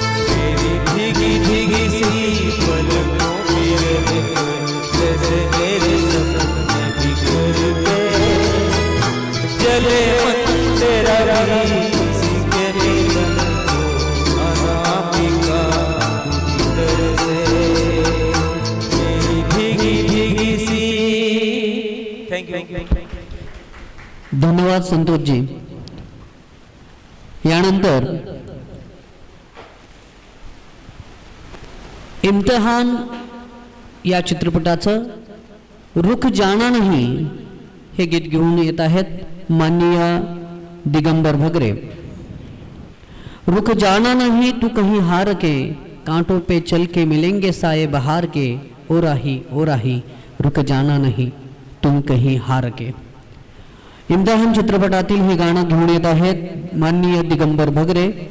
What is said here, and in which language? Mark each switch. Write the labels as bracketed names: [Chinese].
[Hindi] मेरी भीगी भीगी सी पलकों में जैसे मेरे सपने बिखर के चले मन तेरा भी किसी के मिलन को अनामिका भीतर से मेरी भीगी भीगी सी. Thank you. [Marathi] धन्यवाद संतोषजी. यानंतर इम्तिहान या चित्रपटाचं रुख जाना नहीं हे गीत घेऊन येत आहेत माननीय दिगंबर भगरे. [Hindi] रुख जाना नहीं तू कहीं हार के, कांटों पे चल के मिलेंगे साए बहार के, ओ राही रुक जाना नहीं तुम कहीं हार के. [Marathi] इम्तिहान चित्रपटातील हे गाणं घेऊन येत आहेत माननीय दिगंबर भगरे.